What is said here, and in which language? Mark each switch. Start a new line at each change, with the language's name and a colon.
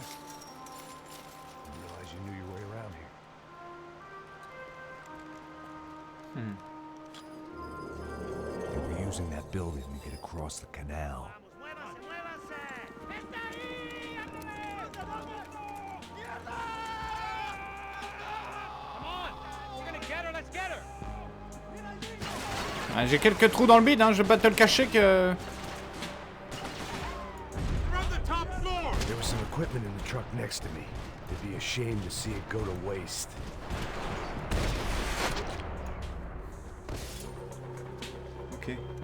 English: I didn't realize you knew your way around here. They were using that building to get across the canal. Come on, we're gonna get her, let's get her.
French: Ah, j'ai quelques trous dans le bide, hein, je vais pas te le cacher que...
English: There was some equipment in the truck next to me. It'd be a shame to see it go to waste. Ok.